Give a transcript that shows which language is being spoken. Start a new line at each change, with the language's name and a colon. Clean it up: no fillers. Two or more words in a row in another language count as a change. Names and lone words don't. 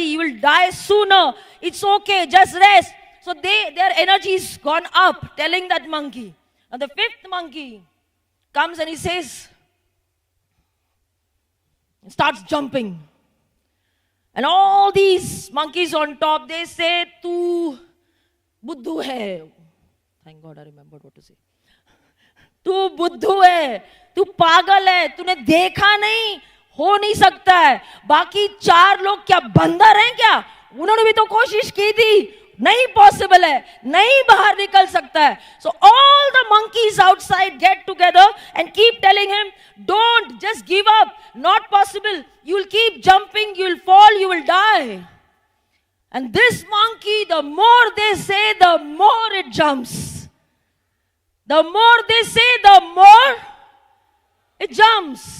English: You will die sooner. It's okay. Just rest. So their energy is gone up, telling that monkey. And the 5th monkey comes and he says, starts jumping. And all these monkeys on top, they say,
Hindi: तू बुद्धू है.
English: Thank God I remembered what to say.
Hindi: तू बुद्धू है. तू पागल है. तूने देखा नहीं. हो नहीं सकता है. बाकी 4 लोग क्या बंदर हैं क्या? उन्होंने भी तो कोशिश की थी. नहीं पॉसिबल है. नहीं बाहर निकल सकता है.
English: So all the monkeys outside get together and keep telling him, don't, just give up. Not possible. You'll keep jumping, you'll fall, you will die. And this monkey, the more they say, the more it jumps. The more they say, the more it jumps.